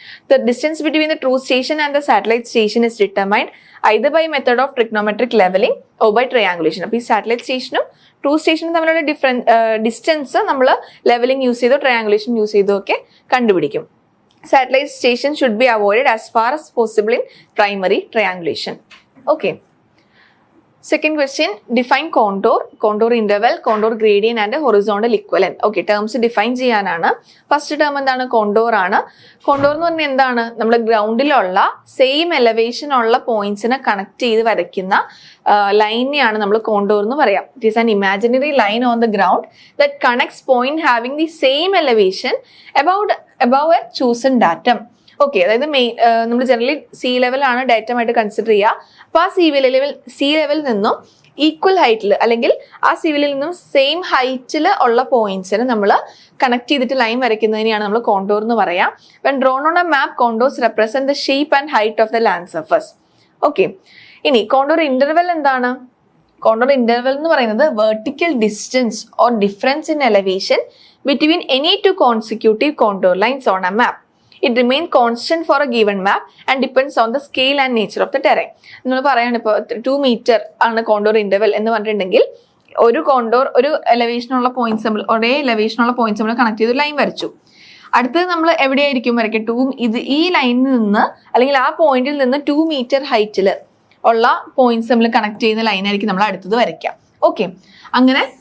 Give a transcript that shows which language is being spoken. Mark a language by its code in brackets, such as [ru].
[en] The distance between the true station and the satellite station is determined either by method of trigonometric leveling or by triangulation. [ml] അപ്പോൾ ഈ satellite സ്റ്റേഷനും true സ്റ്റേഷനും തമ്മിലുള്ള distance നമ്മൾ levelling use ചെയ്തോ triangulation use ചെയ്തോ ഒക്കെ കണ്ടുപിടിക്കും. [en] Satellite station should be avoided as far as possible in primary triangulation. Okay. Second question, define contour interval, contour gradient and horizontal equivalent. Okay, terms define ചെയ്യാനാണ്. [ml] First term എന്താണ്, contour ആണ്. Contour എന്ന് പറഞ്ഞാൽ എന്താണ്, നമ്മൾ ഗ്രൗണ്ടിലുള്ള സെയിം എലവേഷൻ ഉള്ള പോയിന്റ്സിനെ connect ചെയ്ത് വരയ്ക്കുന്ന ലൈനെയാണ് നമ്മൾ കോണ്ടോർ എന്ന് പറയാം. [en] It is an imaginary line on the ground that connects point having the same elevation above a chosen datum. [ml] Okay, അതായത് നമ്മൾ ജനറലി സീ ലെവലാണ് ഡാറ്റമായിട്ട് കൺസിഡർ ചെയ്യുക. അപ്പോൾ ആ സീ ലെവലിൽ നിന്നും ഈക്വൽ ഹൈറ്റിൽ അല്ലെങ്കിൽ ആ സീ ലെവലിൽ നിന്നും സെയിം ഹൈറ്റിൽ ഉള്ള പോയിന്റ്സിന് നമ്മൾ കണക്ട് ചെയ്തിട്ട് ലൈൻ വരയ്ക്കുന്നതിനെയാണ് നമ്മൾ കോണ്ടോർ എന്ന് പറയാം. [en] When drawn on a map, contours represent the shape and height of the land surface. Okay, [ml] ഇനി കോണ്ടോർ ഇന്റർവെൽ എന്താണ്? കോണ്ടോർ ഇന്റർവെൽ എന്ന് പറയുന്നത് [en] Vertical distance or difference in elevation between any 2 consecutive contour lines on a map. It remains constant for a given map and depends on the scale and nature of the terrain. [ml] നമ്മൾ പറയാണ് ഇപ്പോൾ 2 metre ആണ് contour interval എന്ന് പറഞ്ഞിട്ടുണ്ടെങ്കിൽ ഒരു contour ഒരു എലവേഷനുള്ള points നമ്മൾ ഒരേ എലവേഷനുള്ള പോയിന്റ്സ് നമ്മൾ കണക്ട് ചെയ്ത് ലൈൻ വരച്ചു. അടുത്തത് നമ്മൾ എവിടെയായിരിക്കും വരയ്ക്കുക, ഈ ലൈനിൽ നിന്ന് അല്ലെങ്കിൽ ആ പോയിന്റിൽ നിന്ന് 2 മീറ്റർ ഹൈറ്റിൽ ഉള്ള പോയിന്റ്സ് നമ്മൾ കണക്ട് ചെയ്യുന്ന ലൈനായിരിക്കും നമ്മൾ അടുത്തത് വരയ്ക്കുക. ഓക്കെ, അങ്ങനെ